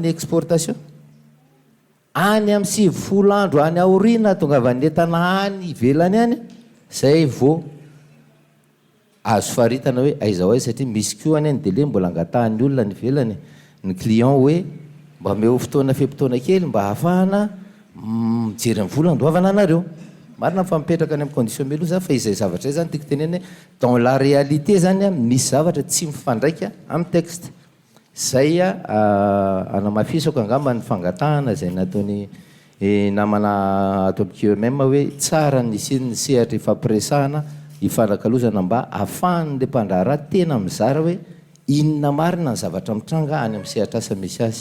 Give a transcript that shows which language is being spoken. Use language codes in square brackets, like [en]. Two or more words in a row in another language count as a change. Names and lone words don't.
[mg] ny exportation any amin'ny 70 andro any aoriana tonga vanetana any ivelany any zay vao azo faritana hoe aiza ho aiza satria misy koa any ny délai mbola angatahany olona ny velany ny client hoe mba meo fotoana fempotoana kely mba hahafahana mijery ny vola andoavana anareo. Marina fa mipetraka any amin'ny condition melo za fa izay zavatra zany tiako teneny [fr] dans la réalité [mg] zany a misy zavatra tsy mifandraika amin'ny texte. Zay anamafisako angamba ny fangatahana zay nataony namana ato amiko même hoe tsara ny siny sehatra ifampiresahana ifanakalozana mba ahafahan'le mpandraharaha tena mizara hoe inona marina ny zavatra mitranga any amin'ny sehatra asa misy azy.